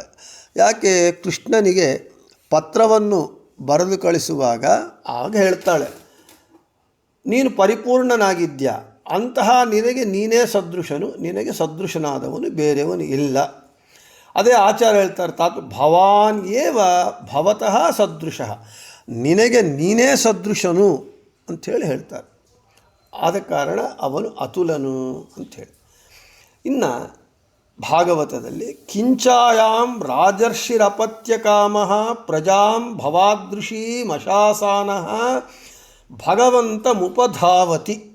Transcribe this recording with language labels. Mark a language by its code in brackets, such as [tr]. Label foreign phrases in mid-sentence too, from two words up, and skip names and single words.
[kn] ಯಾಕೆ ಕೃಷ್ಣನಿಗೆ ಪತ್ರವನ್ನು ಬರೆದು ಕಳಿಸುವಾಗ ಆಗ ಹೇಳ್ತಾಳೆ, ನೀನು ಪರಿಪೂರ್ಣನಾಗಿದ್ಯಾ, ಅಂತಹ ನಿನಗೆ ನೀನೇ ಸದೃಶನು, ನಿನಗೆ ಸದೃಶನಾದವನು ಬೇರೆಯವನು ಇಲ್ಲ. ಅದೇ ಆಚಾರ್ಯ ಹೇಳ್ತಾರೆ, [sa] ಭವಾನ್ ಏವ ಭವತಃ ಸದೃಶಃ, [kn] ನಿನಗೆ ನೀನೇ ಸದೃಶನು ಅಂಥೇಳಿ ಹೇಳ್ತಾರೆ. ಆದ ಕಾರಣ ಅವನು ಅತುಲನು ಅಂಥೇಳಿ. ಇನ್ನು ಭಾಗವತದಲ್ಲಿ [sa] ಕಿಂಚಾಯಾಂ ರಾಜರ್ಷಿರಪತ್ಯಕಾಮಃ ಪ್ರಜಾಂ ಭವಾದೃಶೀ ಮಶಾಸಾನಃ ಭಗವಂತಮುಪಧಾವತಿ.